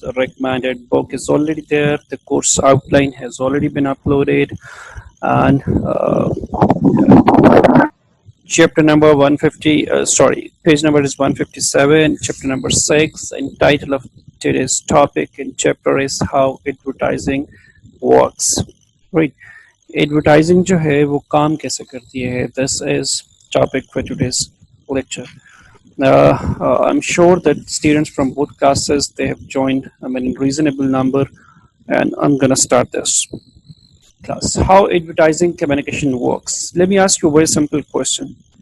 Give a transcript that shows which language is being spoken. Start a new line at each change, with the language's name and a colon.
English: The recommended book is already there. The course outline has already been uploaded. And chapter number 150, page number is 157, chapter number 6, and title of today's topic and chapter is How Advertising Works. Right.
Hindi: Advertising जो है वो काम कैसे करती है?
English: This is topic for today's lecture. I'm sure that students from both classes, they have joined in reasonable number, and I'm gonna start this class. How advertising communication works. Let me ask you a very simple question.